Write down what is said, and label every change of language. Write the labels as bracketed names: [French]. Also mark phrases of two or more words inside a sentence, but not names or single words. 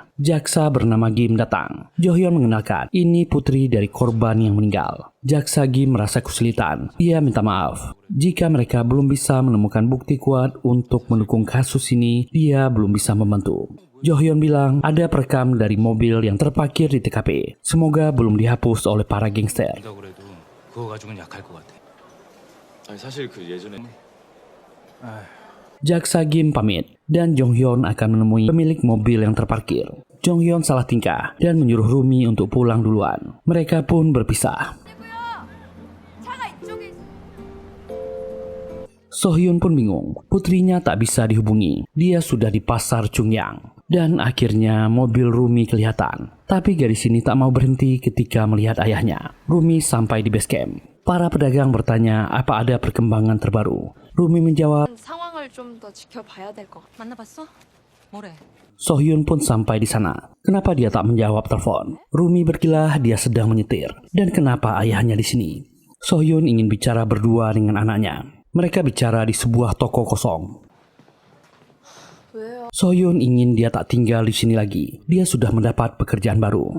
[Indonesian] Jaksa bernama Kim datang. Jo Hyun mengenalkan, ini putri dari korban yang meninggal. Jaksa Kim merasa kesulitan. Dia minta maaf. Jika mereka belum bisa menemukan bukti kuat untuk mendukung kasus ini, dia belum bisa membantu. Jo Hyun bilang ada perekam dari mobil yang terparkir di TKP. Semoga belum dihapus oleh para gangster. [Korean] 그거 가지고는 약할 것 같아. 아니 사실 그 예전에 [Indonesian] Jaksa Kim pamit dan Jong Hyun akan menemui pemilik mobil yang terparkir. Jong Hyun salah tingkah dan menyuruh Rumi untuk pulang duluan. Mereka pun berpisah. Sohyun pun bingung. Putrinya tak bisa dihubungi. Dia sudah di pasar Chungyang. Dan akhirnya mobil Rumi kelihatan. Tapi gadis ini tak mau berhenti ketika melihat ayahnya. Rumi sampai di base camp. Para pedagang bertanya apa ada perkembangan terbaru. Rumi menjawab, [Korean] 상황을 좀 더 지켜봐야 될 것 같아. 만나봤어? 뭐래? [Indonesian] Sohyun pun sampai di sana. Kenapa dia tak menjawab telepon? Rumi berkilah dia sedang menyetir. Dan kenapa ayahnya di sini? Sohyun ingin bicara berdua dengan anaknya. Mereka bicara di sebuah toko kosong. [Korean] 왜요? [Indonesian] Sohyun ingin dia tak tinggal di sini lagi. Dia sudah mendapat pekerjaan baru.